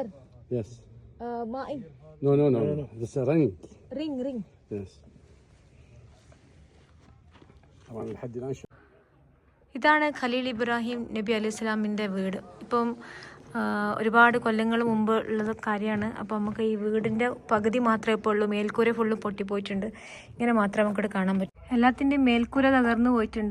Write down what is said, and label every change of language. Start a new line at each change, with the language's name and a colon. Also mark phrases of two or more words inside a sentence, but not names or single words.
English: Yes.
Arabic: ماء
English: No. This is a ring. ring Yes.
Arabic: طبعا لحد الآن
Malayalam: ഇതാണ് ഖലീൽ ഇബ്രാഹിം നബി
Arabic: عليه السلام
Malayalam: വീട്. ഇപ്പം ഒരുപാട് കൊല്ലങ്ങൾ മുമ്പ് ഉള്ളത് കാര്യമാണ്. അപ്പോൾ നമുക്ക് ഈ വീടിൻ്റെ പകുതി മാത്രമേ ഇപ്പോൾ ഉള്ളൂ. മേൽക്കൂര ഫുള്ള് പൊട്ടിപ്പോയിട്ടുണ്ട്. ഇങ്ങനെ മാത്രമേ നമുക്കിവിടെ കാണാൻ പറ്റൂ. എല്ലാത്തിൻ്റെയും മേൽക്കൂര തകർന്നു പോയിട്ടുണ്ട്.